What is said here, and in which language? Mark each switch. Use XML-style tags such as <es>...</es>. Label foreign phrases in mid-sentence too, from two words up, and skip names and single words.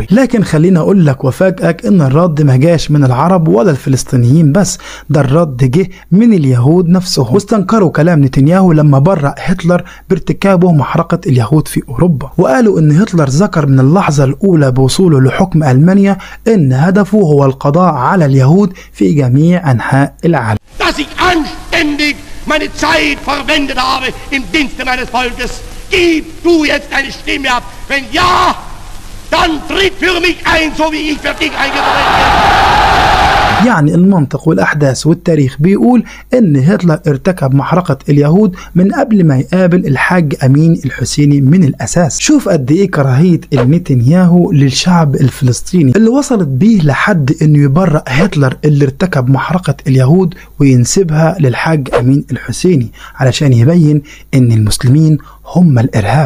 <ar>لكن خلينا أقول لك وفاجئك إن الرد ما جاش من العرب ولا الفلسطينيين بس، ده الرد جه من اليهود نفسهم، واستنكروا كلام نتنياهو لما برأ هتلر بارتكابه محرقة اليهود في أوروبا، وقالوا إن هتلر ذكر من اللحظة الأولى بوصوله لحكم ألمانيا إن هدفه هو القضاء على اليهود في جميع أنحاء العالم.</ar> <de>Dass ich anständig meine Zeit verwendet habe im Dienste meines Volkes. Gib du jetzt eine Stimme ab. Wenn ja, dann tritt für mich ein, so wie ich für dich eingetreten bin.</de> <ar>يعني المنطق والأحداث والتاريخ بيقول إن هتلر ارتكب محرقة اليهود من قبل ما يقابل الحاج أمين الحسيني من الأساس. شوف قد إيه كراهية نتنياهو للشعب الفلسطيني اللي وصلت بيه لحد إنه يبرأ هتلر اللي ارتكب محرقة اليهود وينسبها للحاج أمين الحسيني علشان يبين إن المسلمين هم الإرهاب.</ar>